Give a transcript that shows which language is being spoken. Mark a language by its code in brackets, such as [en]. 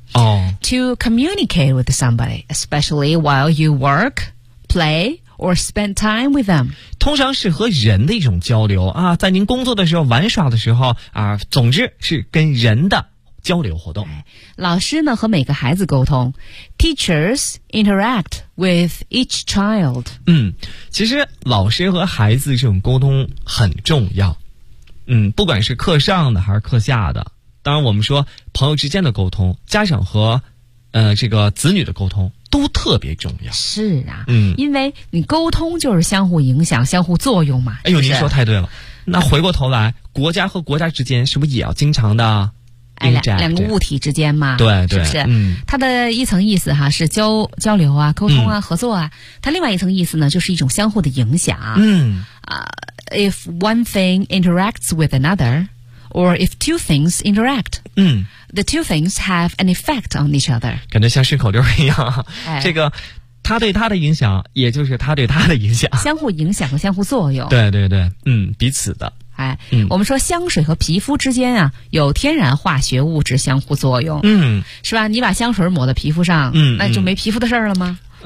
[en] To communicate with somebody, especially while you work, play, or spend time with them. [zh] 通常是和人的一种交流啊，在您工作的时候、玩耍的时候啊，总之是跟人的交流活动。老师呢，和每个孩子沟通。 [en] Teachers interact with each child. [zh] 其实老师和孩子这种沟通很重要。不管是课上的还是课下的。当然我们说朋友之间的沟通，家长和这个子女的沟通都特别重要。是啊，因为你沟通就是相互影响相互作用嘛。哎呦，您说太对了。那回过头来，国家和国家之间是不是也要经常的两个物体之间嘛，对对，是不是？它的一层意思哈是交流啊，沟通啊，合作啊。它另外一层意思呢就是一种相互的影响。 [en] If one thing interacts with anotherOr if two things interact, the two things have an effect on each other. [zh] 感觉像顺口溜一样，这个他对他的影响，也就是他对他的影响，相互影响和相互作用。对对对，彼此的。我们说香水和皮肤之间啊，有天然化学物质相互作用。是吧？你把香水抹在皮肤上，那就没皮肤的事儿了吗？